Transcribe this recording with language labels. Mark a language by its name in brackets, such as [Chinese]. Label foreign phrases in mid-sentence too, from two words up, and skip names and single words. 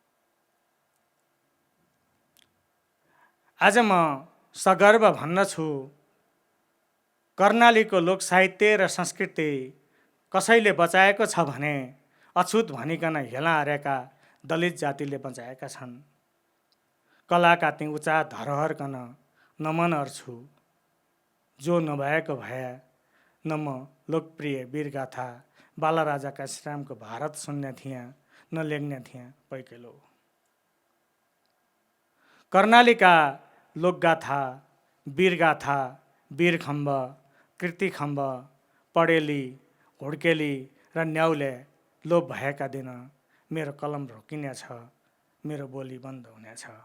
[Nepali] आज म सगर्व भन्न छु कर्णालीको लोकसाहित्य र संस्कृति कसैले बचाएको छ भने अछुत भनिकन हेला हारेका दलित जातिले बचाएका छन्। कलाका ती उचा धरोहरकन नमन अर्छु, जो नभएको भए न म लोकप्रिय वीरगाथा बालराजाका श्रामको भारत सुन्ने थिएँ न लेख्ने थिएँ पैकेलो। कर्णालीका लोकगाथा वीरगाथा वीरखम्ब कृतिखम्ब पडेली घोड्केली र न्याउले लोप भएका दिन मेरो कलम रोकिनेछ, मेरो बोली बन्द हुनेछ।